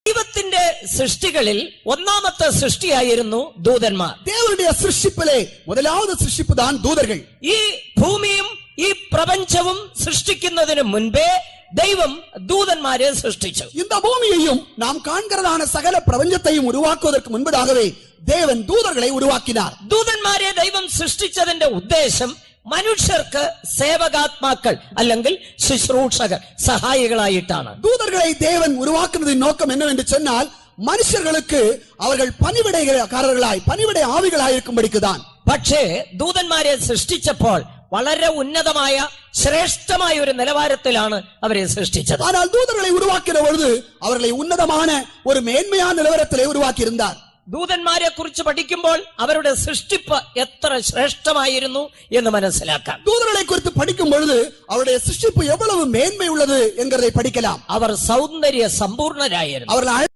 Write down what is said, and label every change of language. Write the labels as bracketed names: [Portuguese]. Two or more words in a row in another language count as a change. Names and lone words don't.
[Malayalam] ദൈവത്തിന്റെ സൃഷ്ടികളിൽ ഒന്നാമത്തെ സൃഷ്ടിയായിരുന്നു ദൂതന്മാർ. [Tamil] தேவனுடைய சிருஷ்டிப்பிலே முதலாவது சிருஷ்டிப்பு தான் தூதர்கள். [Malayalam] ഈ ഭൂമിയും ഈ പ്രപഞ്ചവും സൃഷ്ടിക്കുന്നതിന് മുൻപേ ദൈവം ദൂതന്മാരെ സൃഷ്ടിച്ചു. [Tamil] இந்த பூமியையும் நாம் காண்கிறதான சகல பிரபஞ்சத்தையும் உருவாக்குவதற்கு முன்பதாகவே தேவன் தூதர்களை உருவாக்கினார். [Malayalam] ദൂതന്മാരെ ദൈവം സൃഷ്ടിച്ചതിന്റെ ഉദ്ദേശം മനുഷ്യർക്ക് സേവകാത്മാക്കൾ അല്ലെങ്കിൽ ശുശ്രൂഷകർ സഹായികളായിട്ടാണ്. [Tamil] தூதர்களை தேவன் உருவாக்குனதின் நோக்கம் என்னவென்று சொன்னால் மனுஷர்களுக்கு அவர்கள் பணிவிடைக்காரர்களாய் பணிவிடை ஆவிகளாய் இருக்கும்படிக்குதான். [Malayalam] പക്ഷേ ദൂതന്മാരെ സൃഷ്ടിച്ചപ്പോൾ വളരെ ഉന്നതമായ ശ്രേഷ്ഠമായ ഒരു നിലവാരത്തിലാണ് അവരെ സൃഷ്ടിച്ചത്. [Tamil] ஆனால் தூதர்களை உருவாக்கின பொழுது அவர்களை உன்னதமான ஒரு மேன்மையான நிலவரத்திலே உருவாக்கியிருந்தார். [Malayalam] ദൂതന്മാരെ കുറിച്ച് പഠിക്കുമ്പോൾ അവരുടെ സൃഷ്ടിപ്പ് എത്ര ശ്രേഷ്ഠമായിരുന്നു എന്ന് മനസ്സിലാക്കാം. [Tamil] தூதர்களை குறித்து படிக்கும் பொழுது அவருடைய சிருஷ்டிப்பு எவ்வளவு மேன்மை உள்ளது என்கிறதை படிக்கலாம். [Malayalam] അവർ സൗന്ദര്യ സമ്പൂർണരായിരുന്നു. [Tamil] அவர்கள்